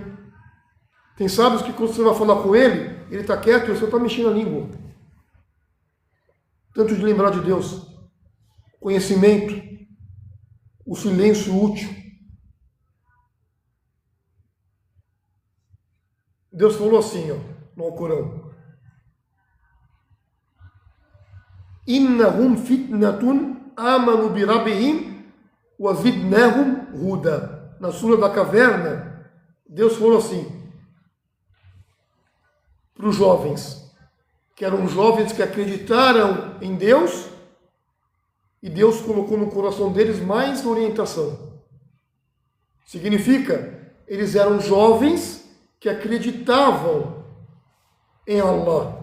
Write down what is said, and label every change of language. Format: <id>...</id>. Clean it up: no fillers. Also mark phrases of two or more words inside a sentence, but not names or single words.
<pt>Tem sábios que quando você vai falar com ele está quieto e você está mexendo a língua. Tanto de lembrar de Deus, conhecimento, o silêncio útil. Deus falou assim, no Alcorão,</pt> <ar>إنهم فتنة آمنوا بربهم وزدناهم هدى.</ar> <pt>Na Sura da Caverna, Deus falou assim, para os jovens, que eram jovens que acreditaram em Deus, e Deus colocou no coração deles mais orientação. Significa, eles eram jovens que acreditavam em Allah.</pt>